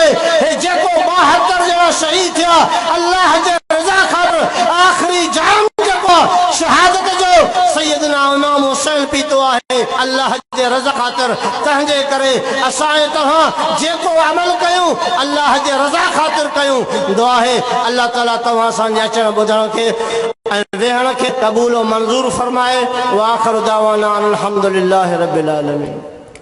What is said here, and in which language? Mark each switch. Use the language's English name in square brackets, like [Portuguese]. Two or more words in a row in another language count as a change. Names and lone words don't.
[Sindhi] हे जेको 72 ॼणा शहीद थिया अल्लाह जे रज़ा ख़ातिर आख़िरी जाम जेको शहादत जो सैयदना इमाम हुसैन पीतो आहे अल्लाह जे रज़ा ख़ातिर। तंहिंजे करे असां तव्हां जेको अमल कयूं अल्लाह जे रज़ा ख़ातिर कयूं। दुआ आहे अल्लाह ताला तव्हां असांजे अचण ॿुधण खे वेहण खे क़बूल और मंजूर फरमाए। [Arabic] وآخر دعوانا الحمد لله رب العالمين.